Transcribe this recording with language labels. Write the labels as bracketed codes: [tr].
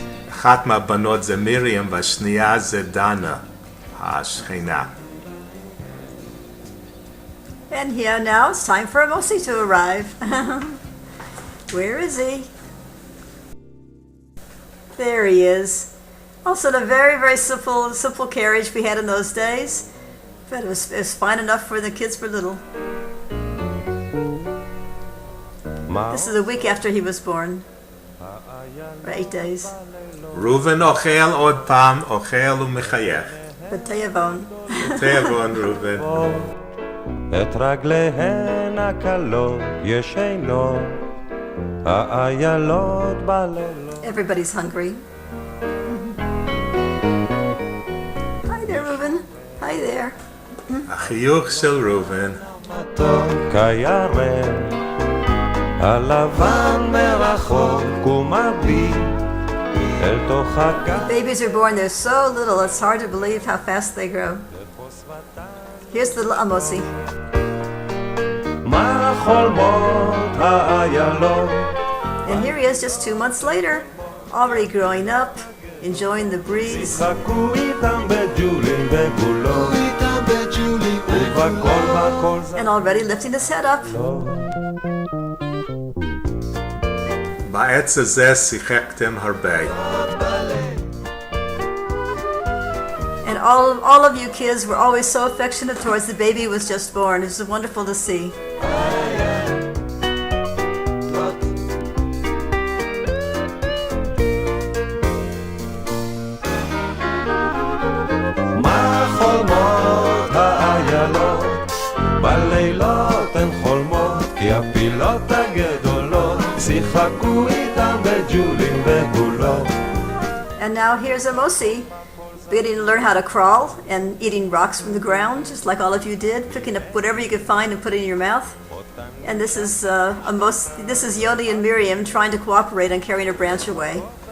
[he] אחת מהבנות זה מרים והשנייה זה דנה, השכנה. [en] And here now it's time for Amosi to arrive. Where is he? There he is. Also a very, very simple carriage we had in those days. But it was fine enough for the kids were little. This is a week after he was born. For 8 days. [he] ראובן אוכל עוד פעם, אוכל ומחייך. בתיאבון. בתיאבון ראובן. את רגליהן הקלות ישנות, האיילות בלילות. [en] Everybody's hungry. Hi there, Reuben. Hi there. [he] החיוך של ראובן. מתוק הירח, הלבן מרחוק ומביט אל תוך הגן. [en] Babies are born, they're so little, it's hard to believe how fast they grow. Here's little Amosi. [he] מה חולמות האיילות? [en] And here he is just 2 months later, already growing up, enjoying the breeze, [he] שיחקו איתם בג'ולים וגולות, ובכל הכל זה [en] and already lifting his head up. [he] בעץ הזה שיחקתם הרבה. [en] And all of you kids were always so affectionate towards the baby who was just born. It was wonderful to see. [he] מה חולמות האיילות? בלילות הן חולמות, כי הפילות הגדולות שיחקו איתם בג'ולים וגולות. [en] And now here's Amosi, beginning to learn how to crawl and eating rocks from the ground, just like all of you did, picking up whatever you could find and put it in your mouth. And this is Yoni and Miriam trying to cooperate on carrying a branch away.